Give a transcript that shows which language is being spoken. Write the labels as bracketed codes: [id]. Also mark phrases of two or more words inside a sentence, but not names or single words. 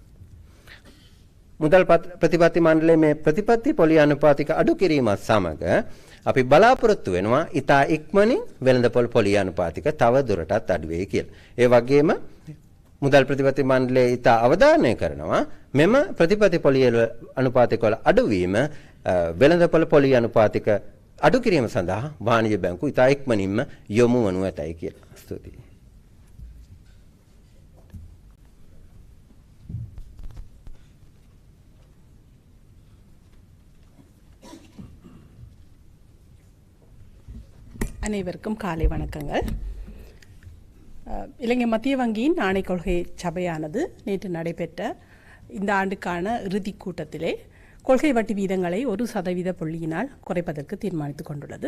[si] මුදල් ප්‍රතිපත්ති මණ්ඩලයේ මේ ප්‍රතිපත්ති පොලි අනුපාතික අඩු කිරීමත් සමග අපි බලාපොරොත්තු වෙනවා ඉතා ඉක්මනින් වෙළඳපොළ පොලි අනුපාතික තව දුරටත් අඩු වෙයි කියලා. ඒ වගේම මුදල් ප්‍රතිපත්ති මණ්ඩලය ඉතා අවධානය කරනවා මෙම ප්‍රතිපත්ති පොලි අනුපාතික වල අඩුවීම වෙළඳපොළ පොලි අනුපාතික අඩු කිරීම සඳහා වාණිජ බැංකුව ඉතා ඉක්මනින්ම යොමු වනු ඇතයි කියලා. ස්තුතියි. [ta] அனைவருக்கும் காலை வணக்கங்கள். இலங்கை மத்திய வங்கியின் நாணய கொள்கை சபையானது நேற்று நடைபெற்ற இந்த ஆண்டுக்கான இறுதிக் கூட்டத்திலே கொள்கை வட்டி வீதங்களை 1% புள்ளியினால் குறைப்பதற்கு தீர்மானித்துக் கொண்டுள்ளது.